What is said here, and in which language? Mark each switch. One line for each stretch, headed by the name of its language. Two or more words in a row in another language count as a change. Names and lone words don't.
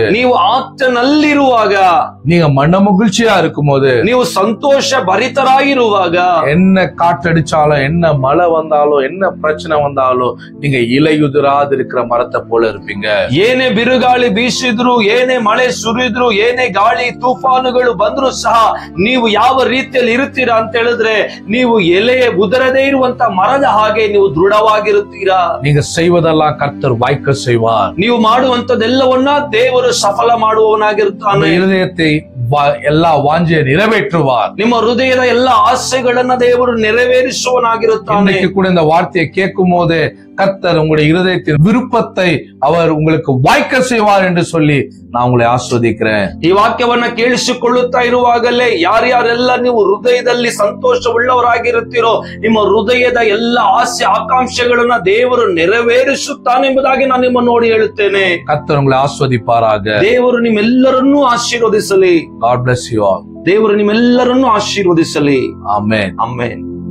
Kannada: ನೀವು ಆತನಲ್ಲಿರುವಾಗ,
Tamil: நீங்க மன மகிழ்ச்சியா இருக்கும் போது,
Kannada: ನೀವು ಸಂತೋಷ ಭರಿತರಾಗಿರುವಾಗ,
Tamil: என்ன காற்றடிச்சாலும், என்ன மழை வந்தாலும், என்ன பிரச்சனை வந்தாலும், நீங்க இலையுதிராது இருக்கிற மரத்தை போல இருப்பீங்க.
Kannada: ಏನೇ ಬಿರುಗಾಳಿ ಬೀಸಿದ್ರು, ಏನೇ ಮಳೆ ಸುರಿದ್ರು, ಏನೇ ಗಾಳಿ ತೂಫಾನುಗಳು ಬಂದ್ರು ಸಹ ನೀವು ಯಾವ ರೀತಿಯಲ್ಲಿ ಇರುತ್ತೀರಾ ಅಂತ ಹೇಳಿದ್ರೆ, ನೀವು ಎಲೆ ಉದರದೇ ಇರುವಂತ ಮರದ ಹಾಗೆ ನೀವು ದೃಢವಾಗಿರುತ್ತೀರಾ.
Tamil: நீங்க செய்வதெல்லாம் கர்த்தர் வாய்க்க செய்வார்.
Kannada: ನೀವು ಮಾಡುವಂತದೆಲ್ಲವನ್ನ ದೇವರು ಸಫಲ ಮಾಡುವವನಾಗಿರುತ್ತಾನೆ.
Tamil: இருதயத்தை எல்லா வாஞ்சையை நிறைவேற்றுவார்.
Kannada: ನಿಮ್ಮ ಹೃದಯದ ಎಲ್ಲ ಆಸೆಗಳನ್ನ ದೇವರು ನೆರವೇರಿಸುವನಾಗಿರುತ್ತಾನೆ.
Tamil: கூட இந்த வார்த்தையை கேட்கும் போது கர்த்தர் உங்களுடைய இருதயத்தின் விருப்பத்தை அவர் உங்களுக்கு வாய்க்க செய்வார் என்று சொல்லி நான் உங்களை ஆஸ்வதிக்கிறேன்.
Kannada: ಈ ವಾಕ್ಯವನ್ನ ಕೇಳಿಸಿಕೊಳ್ಳುತ್ತಾ ಇರುವಾಗಲೇ ಯಾರ್ಯಾರೆಲ್ಲ ನೀವು ಹೃದಯದಲ್ಲಿ ಸಂತೋಷವುಳ್ಳವರಾಗಿರುತ್ತೀರೋ, ನಿಮ್ಮ ಹೃದಯದ ಎಲ್ಲ ಆಸೆ ಆಕಾಂಕ್ಷೆಗಳನ್ನ ದೇವರು ನೆರವೇರಿಸುತ್ತಾನೆ ಎಂಬುದಾಗಿ ನಾನು ನಿಮ್ಮನ್ನು ನೋಡಿ ಹೇಳುತ್ತೇನೆ.
Tamil: கர்த்தர் உங்களை ஆஸ்வதிப்பாராக.
Kannada: ದೇವರು ನಿಮ್ಮೆಲ್ಲರನ್ನೂ ಆಶೀರ್ವದಿಸಲಿ.
English: God bless you all.
Kannada: ದೇವರು ನಿಮ್ಮೆಲ್ಲರನ್ನೂ ಆಶೀರ್ವದಿಸಲಿ. ಆಮೆನ್. ಆಮೆನ್.